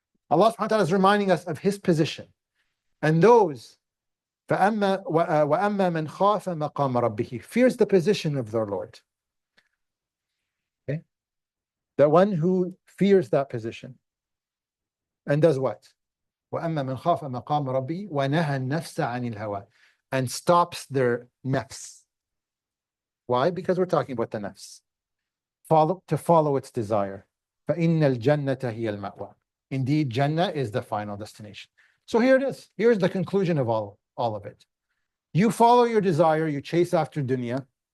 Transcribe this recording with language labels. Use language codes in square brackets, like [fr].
[en] Allah subhanahu wa ta'ala is reminding us of his position. And those [ar] فَأَمَّا مَنْ خَافَ مَقَامَ رَبِّهِ [en] fears the position of their Lord. Okay? The one who fears that position. And does what? [ar] وَأَمَّا مَنْ خَافَ مَقَامَ رَبِّهِ وَنَهَى النَّفْسَ عَنِ الْهَوَىٰ [en] and stops their nafs. Why? Because we're talking about the nafs. To follow its desire. [ar] فَإِنَّ الْجَنَّةَ هِيَ الْمَأْوَىٰ [en] Indeed, Jannah is the final destination. So here it is. Here's the conclusion of all of it. You follow your desire, you chase after dunya.